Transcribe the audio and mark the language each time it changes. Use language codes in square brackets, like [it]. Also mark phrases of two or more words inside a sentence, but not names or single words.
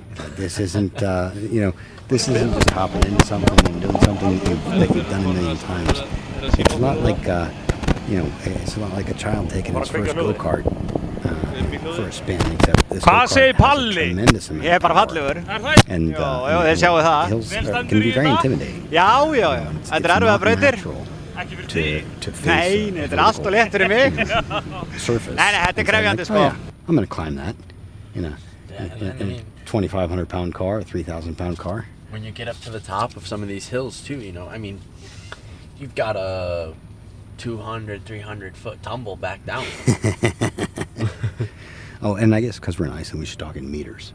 [en] This isn't, this isn't just hopping into something and doing something that you've done a million times. It's a lot like, it's a lot like a child taking his first go-kart for a spin, except this go-kart has a tremendous amount of power. And it can be very intimidating. [is] Þetta erfiðar brautir. [en] To face [is] Nei, þetta allt og létt fyrir mig. [en] surface. [is] Nei, þetta krefjandi sko. [en] I'm going to climb that in a, Yeah, and in, then, I in mean, a 2,500 pound car, a 3,000 pound car. when you get up to the top of some of these hills too, you know, I mean, you've got a 200, 300 foot tumble back down. Oh, and I guess because we're in Iceland, we should talk in meters.